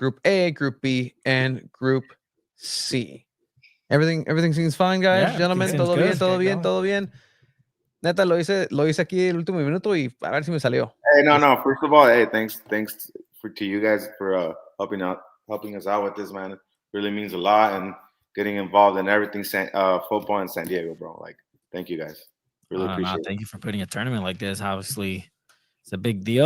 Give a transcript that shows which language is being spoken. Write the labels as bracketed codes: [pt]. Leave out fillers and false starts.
[en] Group A, Group B, and Group C. Everything seems fine, guys. [es] Gentlemen, todo bien. Neta, lo hice aquí el último minuto y a ver si me salió. [en] Hey, no. First of all, hey, thanks to you guys for helping us out with this, man. It really means a lot, and getting involved in everything football in San Diego, bro. Like, thank you guys. Really appreciate it. Thank you for putting a tournament like this. Obviously, it's a big deal.